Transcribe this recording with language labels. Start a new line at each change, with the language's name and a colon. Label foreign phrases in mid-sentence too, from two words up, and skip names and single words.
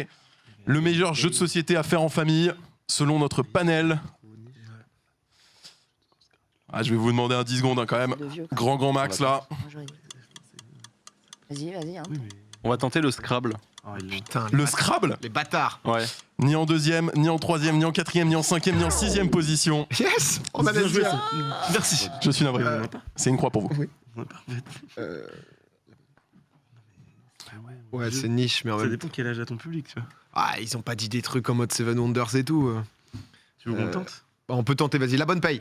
French: Le meilleur jeu de société à faire en famille, selon notre panel. Ah, je vais vous demander un 10 secondes quand même. De vieux. Grand max là. Moi, j'aurais dit. Vas-y. Hein. On va tenter le Scrabble. Putain, Le Scrabble, les bâtards. Ouais. ni en 2e, ni en 3e, ni en 4e, ni en 5e, ni en 6e position. Yes, on a Bien les joué, yeux. ça. Merci. Je suis navré. C'est une croix pour vous. Ouais, c'est niche, mais en Ça même dépend quel âge a ton public, tu vois. Ah, ils ont pas dit des trucs en mode Seven Wonders et tout. Tu veux qu'on tente? On peut tenter, vas-y, la bonne paye.